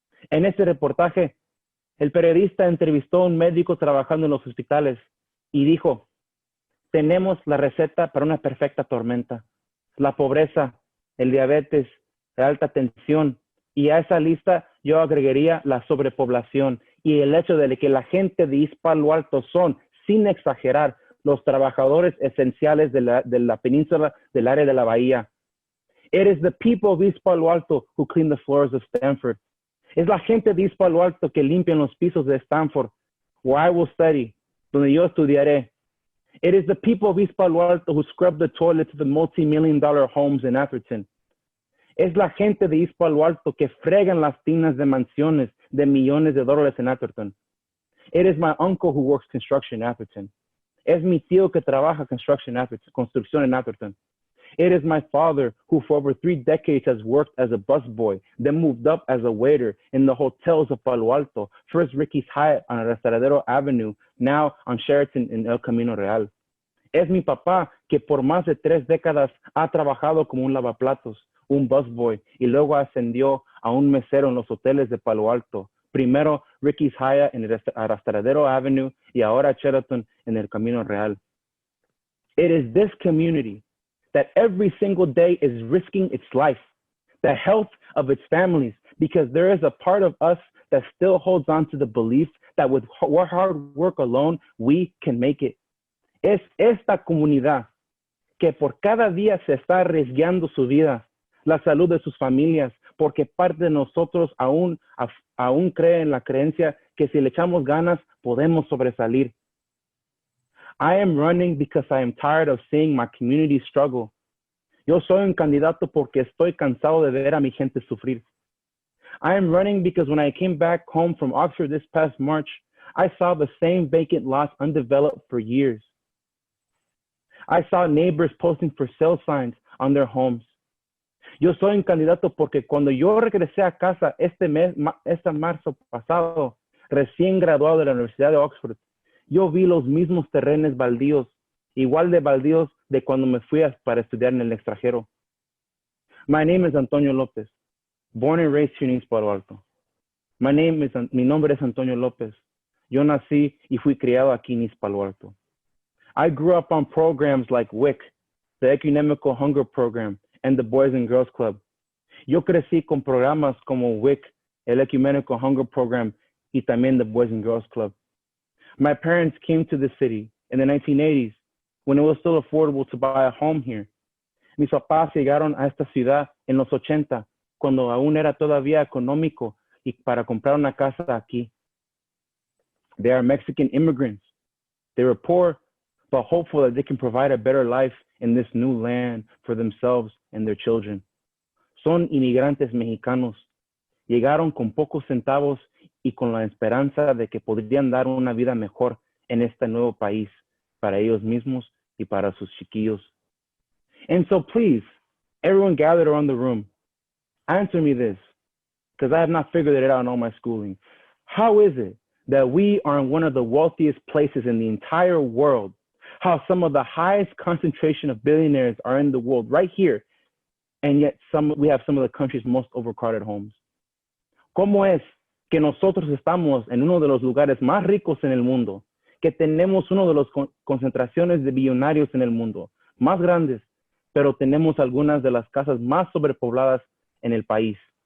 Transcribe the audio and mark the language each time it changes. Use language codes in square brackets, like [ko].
[es] En ese reportaje, el periodista entrevistó a un médico trabajando en los hospitales y dijo: tenemos la receta para una perfecta tormenta: la pobreza, el diabetes, la alta tensión, y a esa lista yo agregaría la sobrepoblación y el hecho de que la gente de East Palo Alto son, sin exagerar, los trabajadores esenciales de la península, del área de la bahía. [en] It is the people of East Palo Alto who clean the floors of Stanford. [es] Es la gente de East Palo Alto que limpian los pisos de Stanford, [en] where I will study, [es] donde yo estudiaré. [en] It is the people of East Palo Alto who scrub the toilets of the multi-million-dollar homes in Atherton. [es] Es la gente de East Palo Alto que fregan las tinas de mansiones de millones de dólares en Atherton. [en] It is my uncle who works construction in Atherton. [es] Es mi tío que trabaja construcción en Atherton. [en] It is my father who for over 3 decades has worked as a busboy, then moved up as a waiter in the hotels of Palo Alto, first Ricky's Hyatt on Restauradero Avenue, now on Sheraton in El Camino Real. [es] Es mi papá que por más de 3 décadas ha trabajado como un lavaplatos, un busboy, y luego ascendió a un mesero en los hoteles de Palo Alto. Primero Ricky's Hyatt en Restauradero Avenue y ahora Sheraton en El Camino Real. [en] It is this community that every single day is risking its life, the health of its families, because there is a part of us that still holds on to the belief that with hard work alone, we can make it. [es] Es esta comunidad que por cada día se está arriesgando su vida, la salud de sus familias, porque parte de nosotros aún cree en la creencia que si le echamos ganas, podemos sobresalir. [en] I am running because I am tired of seeing my community struggle. [es] Yo soy un candidato porque estoy cansado de ver a mi gente sufrir. [en] I am running because when I came back home from Oxford this past March, I saw the same vacant lots undeveloped for years. I saw neighbors posting for sale signs on their homes. [es] Yo soy un candidato porque cuando yo regresé a casa este marzo pasado, recién graduado de la Universidad de Oxford, yo vi los mismos terrenos baldíos, igual de baldíos de cuando me fui para estudiar en el extranjero. [en] My name is Antonio Lopez, born and raised here in East Palo Alto. [es] Mi nombre es Antonio Lopez. Yo nací y fui criado aquí en East Palo Alto. [en] I grew up on programs like WIC, the Ecumenical Hunger Program, and the Boys and Girls Club. [es] Yo crecí con programas como WIC, el Ecumenical Hunger Program, y también the Boys and Girls Club. [en] My parents came to the city in the 1980s when it was still affordable to buy a home here. [es] Mis papás llegaron a esta ciudad en los 80, cuando aún era todavía económico y para comprar una casa aquí. [en] They are Mexican immigrants. They were poor, but hopeful that they can provide a better life in this new land for themselves and their children. [es] Son inmigrantes mexicanos. Llegaron con pocos centavos y con la esperanza de que podrían dar una vida mejor en este nuevo país para ellos mismos y para sus chiquillos. [en] And so please, everyone gathered around the room, answer me this, because I have not figured it out in all my schooling. How is it that we are in one of the wealthiest places in the entire world? How some of the highest concentration of billionaires are in the world right here, and yet we have some of the country's most overcrowded homes? [es] ¿Cómo es que nosotros estamos en uno de los lugares más ricos en el mundo, que tenemos uno de las concentraciones de billonarios en el mundo más grandes, pero tenemos algunas de las casas más sobrepobladas en el país?